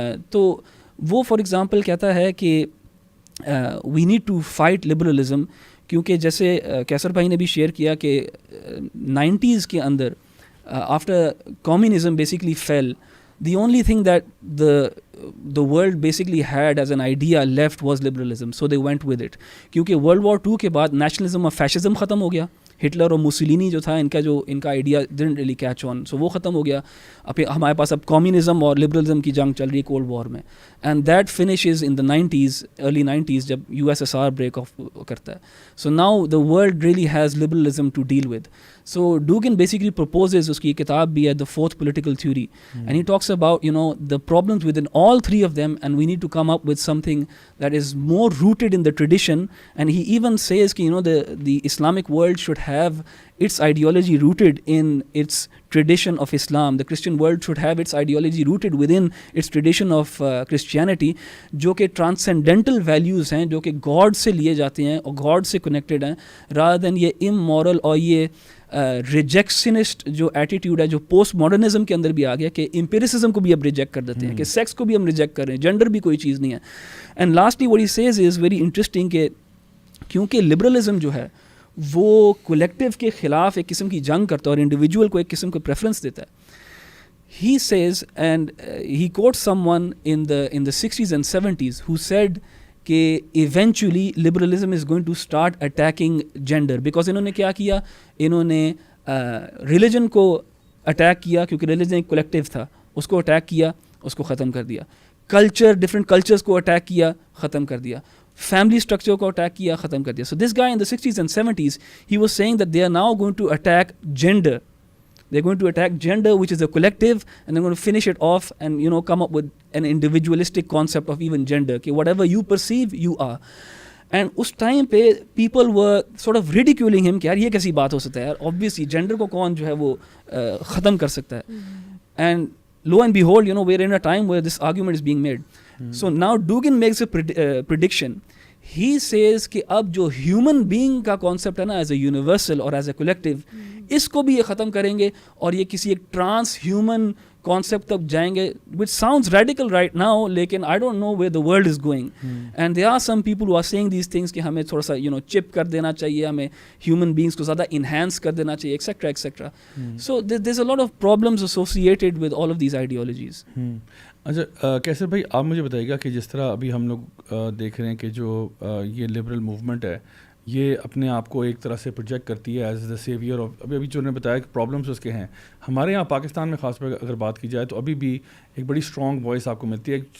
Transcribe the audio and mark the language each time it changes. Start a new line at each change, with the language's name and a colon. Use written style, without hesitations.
Urdu: تو وہ for example کہتا ہے کہ
English: we need to fight liberalism,
Urdu: کیونکہ جیسے کیسر بھائی نے بھی شیئر کیا کہ 90s کے اندر
English: after communism basically fell, the only thing that the world basically had as an idea left was liberalism, so they went with it.
Urdu: کیونکہ World War II کے بعد nationalism اور fascism ختم ہو گیا. ہٹلر اور موسولینی جو تھا ان کا idea
English: didn't really catch on, so
Urdu: وہ ختم ہو گیا. اب ہمارے پاس اب کمیونزم اور لبرلزم کی جنگ چل رہی ہے کولڈ وار میں,
English: and that finishes in the 90s, early 90s
Urdu: جب USSR بریک آف کرتا ہے.
English: So now the world really has liberalism to deal with. So Dugin basically proposes,
Urdu: اس کی کتاب بھی ہے,
English: The fourth political theory, and he talks about the problems within all three of them, and we need to come up with something that is more rooted in the tradition. And he even says the Islamic world should have its ideology rooted in its tradition of Islam. The Christian world should have its ideology rooted within its tradition of Christianity,
Urdu: جو کہ transcendental values ہیں, جو کہ God سے لیے جاتے ہیں اور God سے connected ہیں, rather than یہ immoral اور یہ ریجیکشنسٹ جو ایٹیٹیوڈ ہے جو پوسٹ ماڈرنزم کے اندر بھی آ گیا, کہ امپیریسزم کو بھی اب ریجیکٹ کر دیتے ہیں, کہ سیکس کو بھی ہم ریجیکٹ کر رہے ہیں, جینڈر بھی کوئی چیز نہیں ہے.
English: and lastly what he says is very interesting,
Urdu: کہ کیونکہ لبرلزم جو ہے وہ کولیکٹیو کے خلاف ایک قسم کی جنگ کرتا ہے اور انڈیویجول کو ایک قسم کا پریفرنس دیتا ہے.
English: He says, and he quotes someone in the 60s and 70s who said کہ eventually liberalism is going to start attacking gender, because
Urdu: انہوں نے کیا کیا, انہوں نے ریلیجن کو اٹیک کیا, کیونکہ ریلیجن ایک کولیکٹیو تھا, اس کو اٹیک کیا, اس کو ختم کر دیا. کلچر, ڈفرینٹ کلچرس کو اٹیک کیا, ختم کر دیا. فیملی اسٹرکچر کو اٹیک کیا, ختم کر دیا.
English: So this guy in the 60s and 70s, he was saying that they are now going to attack gender. They're going to attack gender, which is a collective, and they're going to finish it off and come up with an individualistic concept of even gender, کہ whatever you perceive, you are.
Urdu: And اس time پہ
English: people were sort of ridiculing him
Urdu: کہ یار یہ کیسی بات ہو سکتا ہے یار, obviously gender کو کون جو ہے وہ ختم کر سکتا ہے.
English: And lo and behold, we're in a time where this argument is being made. So now Dugin makes a prediction.
Urdu: He says کہ اب جو ہیومن بینگ کا کانسیپٹ ہے نا, ایز اے یونیورسل اور ایز اے کولیکٹیو, اس کو بھی یہ ختم کریں گے اور یہ کسی ایک ٹرانس ہیومن کانسیپٹ تک جائیں گے,
English: which sounds radical right now,
Urdu: لیکن
English: I don't know where the world is going. And there are some people who are saying these things
Urdu: کہ ہمیں تھوڑا سا چپ کر دینا چاہیے, ہمیں ہیومن بینگس کو زیادہ انہینس کر دینا چاہیے, etcetera etcetera.
English: So there's a lot of problems associated with all of these ideologies.
Urdu: اچھا کیسر بھائی, آپ مجھے بتائیے گا کہ جس طرح ابھی ہم لوگ دیکھ رہے ہیں کہ جو یہ لبرل موومنٹ ہے یہ اپنے آپ کو ایک طرح سے پروجیکٹ کرتی ہے ایز دا سیویئر آف, ابھی جو نے بتایا کہ پرابلمس اس کے ہیں. ہمارے یہاں پاکستان میں خاص طور اگر بات کی جائے تو ابھی بھی ایک بڑی اسٹرانگ وائس آپ کو ملتی ہے.